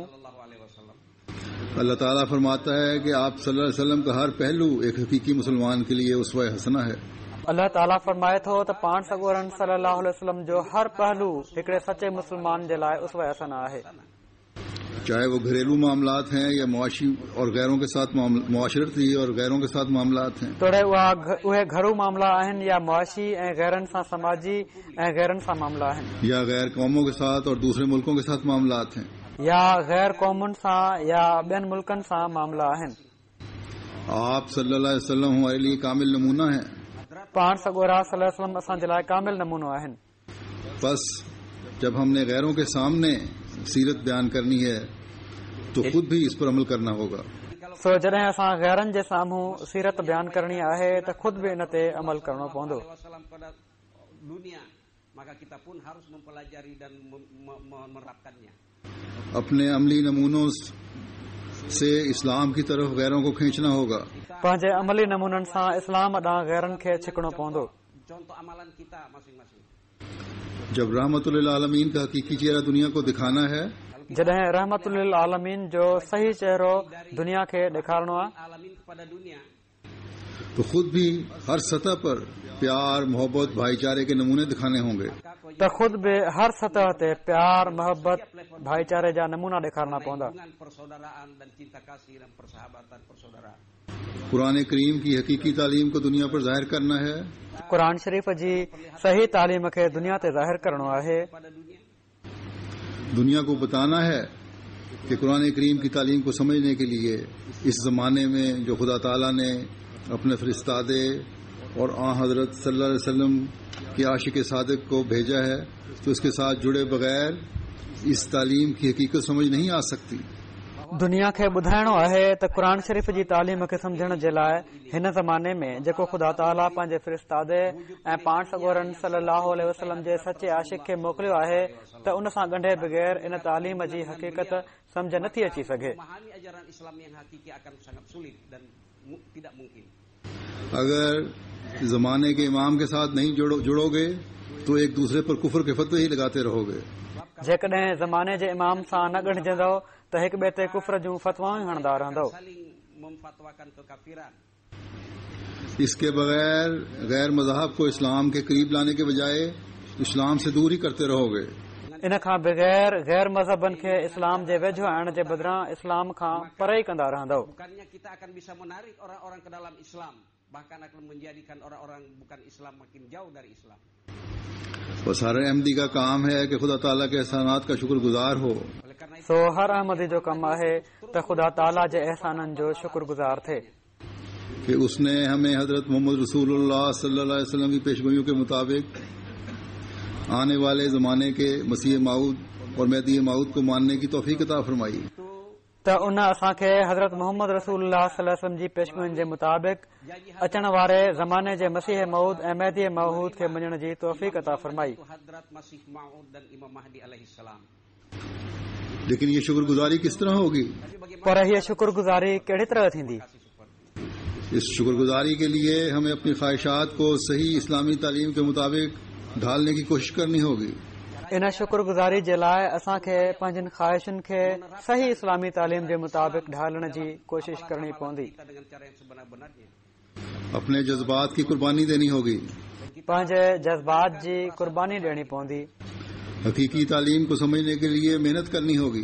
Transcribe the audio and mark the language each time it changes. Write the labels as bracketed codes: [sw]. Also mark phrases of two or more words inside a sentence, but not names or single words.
[ur] اللہ تعالیٰ فرماتا ہے کہ آپ [ar] صلی اللہ علیہ وسلم [ur] کا ہر پہلو ایک حقیقی مسلمان کے لیے اسوہ حسنہ ہے. [sd] अल्लाह ताला फरमाए थो त पाण सॻोरनि [ar] صلی اللہ علیہ وسلم [sd] जो हर पहलू हिकिड़े सचे मुसलमान जे लाइ उसवा हसना आहे। [ur] چاہے وہ گھریلو معاملات ہیں یا معاشی اور غیروں کے ساتھ معاشرتی اور غیروں کے ساتھ معاملات ہیں, [sd] तोड़े उहे घरू मामला आहिनि या मुआशी ऐं गैरनि सां समाजी ऐं गैरनि सां मामला आहिनि, [ur] یا غیر قوموں کے ساتھ اور دوسرے ملکوں کے ساتھ معاملات ہیں, [sd] या गैर कौमुनि सां या ॿियनि मुल्कनि सां मामला आहिनि। [ur] آپ [ar] صلی اللہ علیہ وسلم [ur] ہمارے لیے کامل نمونہ ہے. [sd] पाण सॻोरा [ar] صلی اللہ علیہ وسلم [sd] असांजे लाइ कामिल नमूनो आहिनि। [ur] بس جب ہم نے غیروں کے سامنے سیرت بیان کرنی ہے تو خود بھی اس پر عمل کرنا ہوگا. [sd] सो जॾहिं असां गैरनि जे साम्हूं सीरत बयान करणी आहे त खुद बि इन ते अमल करणो पवंदो। [id] Pada dunia, maka kita pun harus mempelajari dan menerapkannya. [ur] اپنے عملی نمونوں سے اسلام کی طرف غیروں کو کھینچنا ہوگا. [sd] पंहिंजे अमली नमूननि सां इस्लाम ॾांहुं गैरनि खे छिकणो पवंदो। [id] Contoh amalan kita masing-masing. [ur] جب رحمۃ للعالمین کا حقیقی چہرہ دنیا کو دکھانا ہے, [sd] जॾहिं रहमतुल लिल आलमीन जो सही चेहरो दुनिया खे ॾेखारणो आहे, [id] Alamin kepada dunia. [ur] تو خود بھی ہر سطح پر پیار، محبت، بھائی چارے کے نمونے دکھانے ہوں گے. [sd] त ख़ुदि बि हर सतह ते प्यार मोहबत भाईचारे जा नमूना ॾेखारणा पवंदा। [id] hubungan persaudaraan dan cinta kasih dan persahabatan persaudaraan. [ur] قرآن کریم کی حقیقی تعلیم کو دنیا پر ظاہر کرنا ہے. [sd] क़ुरान शरीफ़ जी सही तालीम खे दुनिया ते ज़ाहिर करणो आहे। [id] Pada dunia [ur] دنیا کو بتانا ہے کہ قرآن کریم کی تعلیم کو سمجھنے کے لیے اس زمانے میں جو خدا تعالیٰ نے اپنے فرستادے اور آنحضرت [ar] صلی اللہ علیہ وسلم [ur] کے عاشق صادق کو بھیجا ہے، تو اس کے ساتھ جڑے بغیر اس تعلیم کی حقیقت سمجھ نہیں آ سکتی. [sd] दुनिया खे ॿुधाइणो आहे त क़ुरान शरीफ़ जी तालीम खे सम्झण जे लाइ हिन ज़माने में जेको ख़ुदा ताला पंहिंजे फ़रिश्तादे ऐं पाण सॻोरन [ar] صلی اللہ علیہ وسلم [sd] जे सचे आशिक खे मोकिलियो आहे त उन सां ॻंढे बग़ैर इन तालीम जी हक़ीक़त सम्झ नथी अची सघे। [id] memahami ajaran Islam yang hakiki akan sangat sulit dan tidak mungkin. [ur] اگر زمانے کے امام کے ساتھ نہیں جڑو گے تو ایک دوسرے پر کفر کے فتوے ہی لگاتے رہو گے. [sd] जेकॾहिं ज़माने जे इमाम सां न ॻंढिजंदव त हिक ॿिए ते कुफर जूं फतवाऊं हणंदा रहंदव। [id] Saling memfatwakan kekafiran. [ur] اس کے بغیر غیر مذہب کو اسلام کے قریب لانے کے بجائے اسلام سے دور ہی کرتے رہو گے. [sd] इन खां बग़ैर गैर मज़हबनि खे इस्लाम जे वेझो आणण जे बदिरां इस्लाम खां परे ई कंदा रहंदव। [id] Bukannya kita akan bisa menarik orang-orang ke dalam Islam, bahkan akan menjadikan orang-orang bukan Islam makin jauh dari Islam. [ur] بس ہر احمدی کا کام ہے کہ خدا تعالیٰ کے احسانات کا شکرگزار ہو. [id] Oleh karena itu [sd] सो हर अहमदी जो कमु आहे त ख़ुदा ताला जे एहसाननि जो शुक्रगुज़ार थिए [ur] کہ اس نے ہمیں حضرت محمد رسول اللہ [ar] صلی اللہ علیہ وسلم [ur] کی پیشگوئیوں کے مطابق آنے والے زمانے کے مسیح موعود اور مہدی موعود کو ماننے کی توفیق عطا فرمائی. [sd] त उन असांखे हज़रत मोहम्मद रसूलुल्लाह [ar] صلی اللہ علیہ وسلم [sd] जी पेशगोइयुनि जे मुताबिक़ अचण वारे ज़माने जे मसीह मऊद ऐं मेहदी मऊद खे मञण जी तौफ़ीक़ अता फरमाई। [id] itu Hadrat Masih Maud dan Imam Mahdi [ar] علیہ السلام. [ur] لیکن یہ شکرگزاری کس طرح ہوگی? [sd] पर हीअ शुक्रगुज़ारी कहिड़ी तरह थींदी? [ur] اس شکرگزاری کے لیے ہمیں اپنی خواہشات کو صحیح اسلامی تعلیم کے مطابق ڈھالنے کی کوشش کرنی ہوگی. [sd] इन शुक्रगुज़ारी जे लाइ असांखे पंहिंजनि ख़्वाहिशुनि खे सही इस्लामी तालीम जे मुताबिक़ ढालण जी कोशिश करणी पवंदी। [id] Kita dengan cara yang sebenar-benarnya. [ur] اپنے جذبات کی قربانی دینی ہوگی. [sd] पंहिंजे जज़्बात जी कुर्बानी ॾियणी पवंदी। [ur] حقیقی تعلیم کو سمجھنے کے لیے محنت کرنی ہوگی.